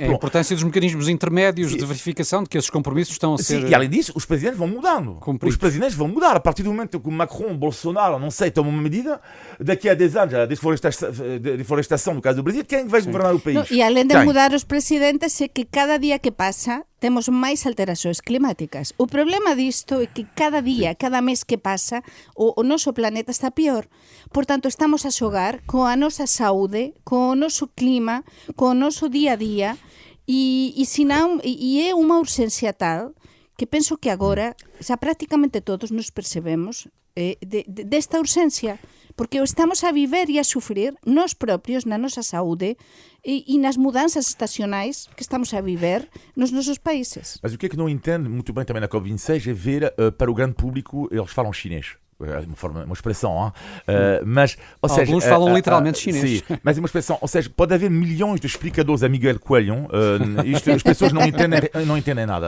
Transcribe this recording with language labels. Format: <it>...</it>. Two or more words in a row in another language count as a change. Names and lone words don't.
<pt>Sim, a importância dos mecanismos intermédios de verificação de que esses compromissos estão a ser... Sim, e além disso, os presidentes vão mudando. Os presidentes vão mudar. A partir do momento que o Macron, o Bolsonaro Bolsonaro, não sei, toma uma medida, daqui a 10 anos, a desflorestação no caso do Brasil, quem vai governar o país?</pt> <gl>No, e além de</gl> <pt>Quem?</pt> <gl>mudar os presidentes, é que cada día que pasa temos máis alterações climáticas. O problema disto é que cada día, cada mes que pasa, o noso planeta está pior. Por tanto, estamos a xogar coa nosa saúde, co noso clima, co noso día a día, e é unha urxencia tal que penso que agora xa prácticamente todos nos percebemos desta urxencia, porque o estamos a viver e a sufrir nós propios na nosa saúde e nas mudanças estacionais que estamos a viver nos nosos países.</gl> <pt>Mas o que é que não entende muito bem também na COP26 é ver para o grande público, eles falam chinês. Uma expressão, hein? Mas, ou seja, alguns falam literalmente chinês. Sim, mas é uma expressão, ou seja, pode haver milhões de explicadores a Miguel Coelho, isto, as pessoas não entendem nada.</pt>